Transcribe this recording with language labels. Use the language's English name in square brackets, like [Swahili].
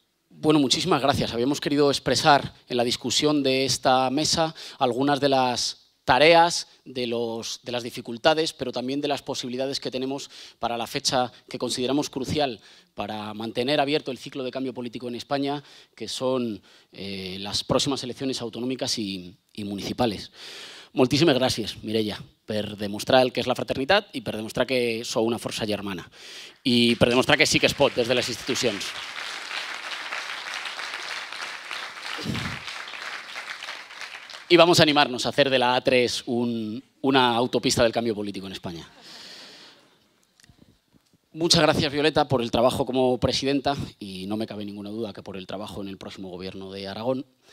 [Spanish] Bueno, muchísimas gracias. Habíamos querido expresar en la discusión de esta mesa algunas de las tareas, de las dificultades, pero también de las posibilidades que tenemos para la fecha que consideramos crucial para mantener abierto el ciclo de cambio político en España, que son las próximas elecciones autonómicas y municipales. [Catalan] Moltíssimes gràcies, Mireia, per demostrar el que és la fraternitat i per demostrar que sou una força germana i per demostrar que sí que es pot des de les institucions. [Spanish] Y vamos a animarnos a hacer de la A3 una autopista del cambio político en España. Muchas gracias, Violeta, por el trabajo como presidenta y no me cabe ninguna duda que por el trabajo en el próximo gobierno de Aragón.